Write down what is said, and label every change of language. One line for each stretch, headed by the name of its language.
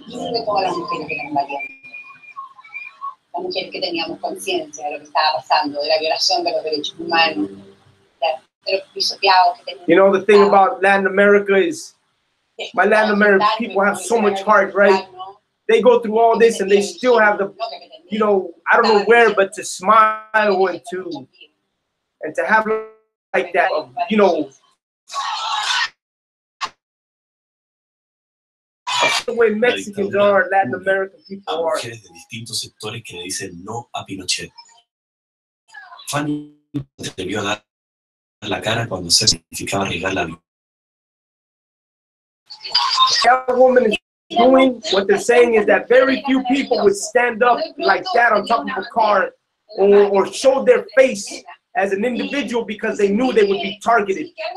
Spanish: De todas las mujeres que eran valientes, las mujeres que teníamos conciencia de lo que estaba pasando, de la violación de los derechos humanos, de los pisoteados que teníamos.
English: You know, the thing about Latin America is, my Latin American people have so much heart, right? they go through all this and they still have the, you know, I don't know where, but to smile and to have like that, you know, the way Mexicans are, Latin American people are.
Spanish: Mujeres de distintos sectores que le dicen no a Pinochet. Fanny atrevió a dar la cara cuando se significaba arriesgar la vida.
English: That woman is doing, what they're saying is that very few people would stand up like that on top of a car or show their face as an individual because they knew they would be targeted.